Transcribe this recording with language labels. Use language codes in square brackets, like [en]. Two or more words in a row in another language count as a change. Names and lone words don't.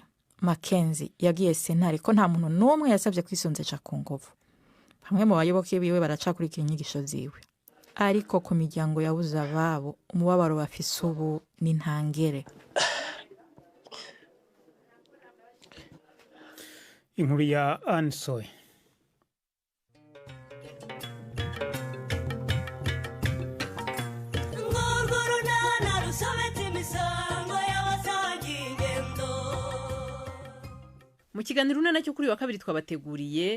[rn] Mackenzie yagiye sentare ko nta muntu n'umwe yasabye kwisonzesha ku nguvu. Bamwe mu bayoboke biwe baracakurikira inyigisho ziwe. Ariko ku miryango yabuze ababo, umubabaro bafise ubu ni ntangere. Inkuru ya Ansoy. Mu kiganiro nacyo kuri wa kabiri twabateguriye